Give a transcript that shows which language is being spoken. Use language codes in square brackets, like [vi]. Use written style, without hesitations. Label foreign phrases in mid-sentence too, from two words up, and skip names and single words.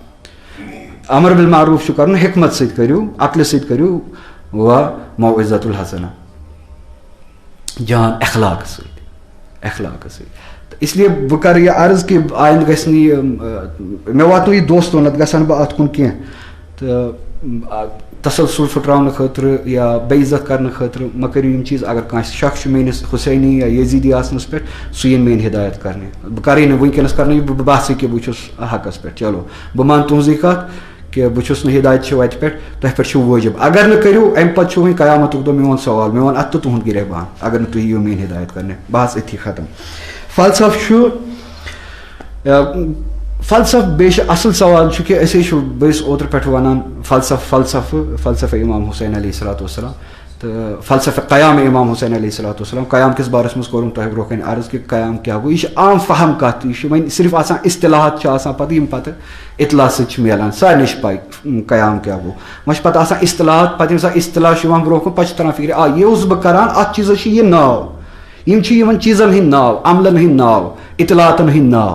[ar] امر بالمعروٗف [ks] چھُ کرُن حکمت سۭتۍ کٔرِو عقلہِ سۭتۍ کٔرِو [ar] موعظۃ الحسنہ [ks] جان اخلاقہٕ سۭتۍ تہٕ اسلیے بہٕ کرٕ یہِ عرض کہِ آیندٕ گژھِ نہٕ یہِ مےٚ واتنو یہِ دوستو نتہٕ گژھٕ ہا نہٕ بہٕ اتھ کُن کینٛہہ تو تسلسل پھٹراؤن خاطر یا بے عزت کرنے خاطر مہ کٔرِو یِم چیٖز. اگر کانٛسہِ شک چھُ میٲنِس حُسینی یا یزیٖدی آسنس پٮ۪ٹھ سُہ یِن میٲنۍ ہدایت کرنہِ. بہٕ کرٕے نہٕ وٕنکیٚنس کرنہٕ یہِ بہٕ باسٕے کہِ بہٕ چھُس حقس پٮ۪ٹھ. چلو بہٕ مان تُہنٛزٕے کتھ کہ بہٕ چھُس نہٕ ہدایت چھِ وتہِ پٮ۪ٹھ تۄہہِ پٮ۪ٹھ چھُ وٲجِب. اگر نہٕ کٔرِو امہِ پتہٕ چھُ وۄنۍ قیامتُک دۄہ میون سوال مےٚ ووٚن اتھ تہٕ تُہُنٛد گِرِبان اگر نہٕ تُہۍ یِیِو میٲنۍ ہدایت کرنہِ. بحث أتھی ختم. فلسفہٕ چھُ فلسفہٕ بیٚیہِ چھُ اصل سوال چھُ کہِ أسۍ چھُ بہٕ ٲسۍ اوترٕ پٮ۪ٹھ ونان فلسفہ امام حسین [ar] علیہ الصلوۃ والسلام [ks] تہٕ فلسفہ قیام امام حسین [ar] علیہ الصلوۃ والسلام. [ks] قیام کِس بارس منٛز کوٚرُم تۄہہِ برونٛہہ کَنہِ عرض کہِ قیام کیاہ گوٚو. یہِ چھِ عام فہم کتھ. یہِ چھِ وۄنۍ صرف آسان اصطلاحات چھِ آسان پتہٕ یِم پتہٕ اطلاع سۭتۍ چھِ میلان. سارنٕے چھِ پاے قیام کیاہ گوٚو. وۄنۍ چھِ پتہٕ آسان اصطلاحات پتہٕ ییٚمہِ ساتہٕ اصطلاح چھُ یِوان برونٛہہ کُن پتہٕ چھِ تران فکرِ یہِ اوسُس بہٕ کران اتھ چیٖزس چھُ یہِ ناو. یِم چھِ یِمن چیٖزن ہٕنٛدۍ ناو عملن ہٕنٛدۍ ناو اطلاعاتن ہٕنٛدۍ ناو.